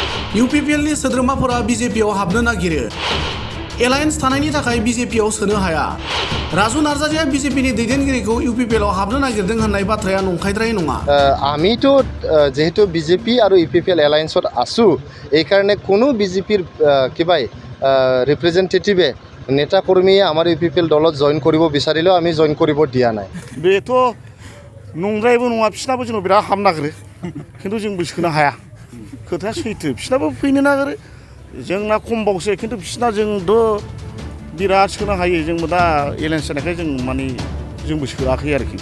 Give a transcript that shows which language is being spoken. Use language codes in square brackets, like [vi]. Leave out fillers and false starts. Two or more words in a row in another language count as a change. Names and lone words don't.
[brx] इउपिपिएलनि सोद्रोमाफोरा बिजेपिआव हाबनो नागिरो। एलायन्स थानायनि थाखाय बिजेपिआव सोनो हाया। राजु नार्जारिया बिजेपिनि दैदेनगिरिखौ इउपिपिएलआव हाबनो नागिरदों होननाय बाथ्राया नंखायद्राय नङा। [as] আমিতো যেহেতু বিজেপি আৰু ইউপিপিএল এলায়েন্সত আছো এইকাৰণে কোনো বিজেপিৰ কিবাই ৰিপ্ৰেজেণ্টেটিভে নেতা কৰ্মীয়ে আমাৰ ইউপিপিএল দলত জইন কৰিব বিচাৰিলেও আমি জইন কৰিব দিয়া নাই। [brx] बेथ' नंद्रायबो नङा बिसिनाबो जोंनाव बिराद हाबनो नागिरो खिन्थु जोंबो सोनो हाया। खोथाया सैथो बिसिनाबो फैनो नागिरो जोंना खमबावसो खिन्थु बिसिना जोंथ' बिराद सोनो हायो। जोंबो दा एलायन्स जानायखाय जों माने जोंबो सोआखै आरोखि।